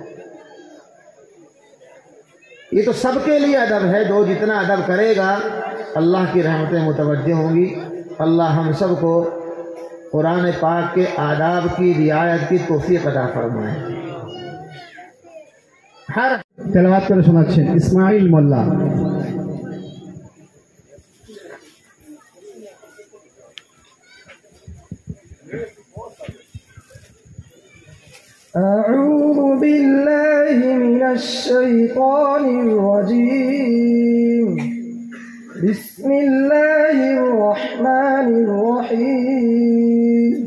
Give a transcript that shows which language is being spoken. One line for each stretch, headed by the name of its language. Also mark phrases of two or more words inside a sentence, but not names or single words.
Urdu: یہ تو سب کے لیے ادب ہے، جو جتنا ادب کرے گا اللہ کی رحمتیں متوجہ ہوں گی۔ اللہ ہم سب کو قرآن پاک کے آداب کی رعایت کی توفیق عطا فرمائے۔ ہر
Bangla: তেলাওয়াত করে শোনাচ্ছেন ইসমাইল মোল্লা।
Arabic: أعوذ بالله من الشيطان الرجيم، بسم الله الرحمن الرحيم.